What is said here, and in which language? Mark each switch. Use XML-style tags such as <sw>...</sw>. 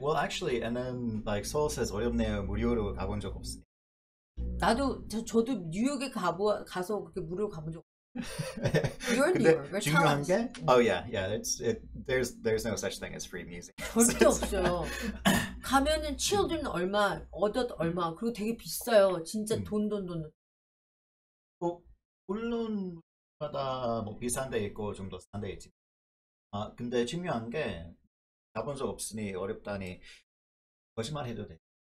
<en>Well, actually, and then like Seoul says</en> <ko>어렵네요. 무료로 가본 적 없으니. 나도 저도 뉴욕에 가서 그렇게 무료로 가본 적 없어.</ko> <en>You're in New York.</en> <ko>중요한 게,</ko> <en>oh yeah, there's no such thing as free music.</en> <ko>절대 없어요. 가면은 children 얼마, adult 얼마, 그리고 되게 비싸요. 진짜 돈. 물론 마다 뭐 비싼 데 있고 좀 더 싼 데 있지. 근데 중요한 게 가본 적 없으니 어렵다니 거짓말 해도 돼.</ko>